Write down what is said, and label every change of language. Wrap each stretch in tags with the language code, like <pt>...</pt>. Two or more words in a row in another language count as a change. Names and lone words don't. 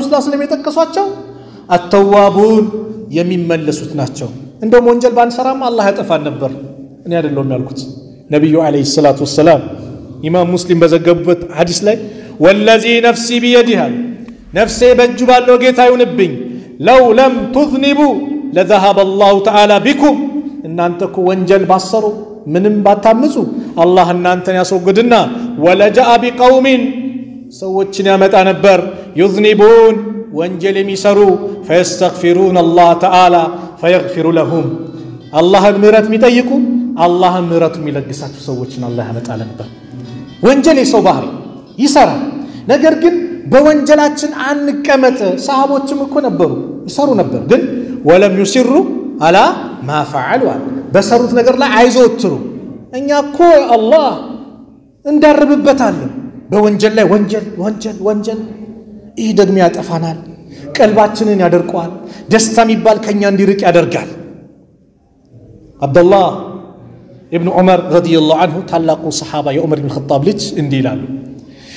<ar>صلى الله عليه وسلم</ar> <am>የጠቀሷቸው አተዋቡን የሚመለሱት ናቸው እንደው ወንጀል ባንሰራም አላህ ያጠፋን ነበር እኔ አይደለም ያልኩት ነብዩ</am> <ar>عليه الصلاة والسلام</ar> <am>ኢማም ሙስሊም በዘገቡበት ሐዲስ ላይ</am> <ar>والذي نفسي بيده</ar> <am>ነፍሴ በእጁ ባለው ጌታ ይሁንብኝ</am> <ar>لو لم تذنبوا لذهب الله تعالى بكم</ar> <am>እናንተኮ ወንጀል ባሰሩ ምንም ባታምጹ አላህ እናንተን ያስወግድና</am> <ar>ولجاء بقوم</ar> <am>ሰዎችን ያመጣ ነበር يذنبون ወንጀል የሚሰሩ</am> <ar>فيستغفرون الله تعالى فيغفر لهم</ar> <am>አላህን ምህረት የሚጠይቁ አላህን ምህረቱ የሚለግሳቸው ሰዎችን አላህ ያመጣ ነበር ወንጀል የሰው ባህሪ ይሰራል ነገር ግን በወንጀላችን አንቀመጥ ሰሃቦችም እኮ ነበሩ ይሰሩ ነበር ግን</am> <ar>ولم يصروا على ما فعلوا</ar> <am>በሰሩት ነገር ላይ አይዘወትሩ እኛ እኮ አላህ እንዳርብበታለን በወንጀል ላይ ወንጀል ይህ ደግሞ ያጠፋናል ቀልባችንን ያደርቀዋል ደስታ የሚባል ከኛ እንዲርቅ ያደርጋል አብዱላህ ኢብኑ ዑመር</am> <ar>رضي الله عنه</ar> <am>ታላቁ ሰሃባ የዑመር ኢብኑ ኸጣብ ልጅ እንዲህ ይላሉ</am>